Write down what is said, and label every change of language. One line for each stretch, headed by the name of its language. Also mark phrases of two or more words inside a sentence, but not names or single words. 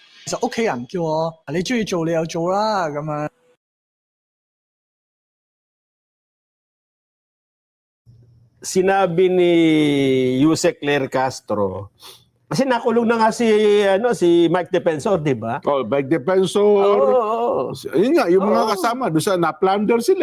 Cantonese: 其實屋企人叫我你中意做你又做啦咁樣。
Filipino: Sinabi ni Yusek Claire Castro, kasi nakulong na nga si Mike Defensor, di ba? Oh, Mike Defensor. Oo. Yun nga, yung mga kasama, doon sa na-plunder sila.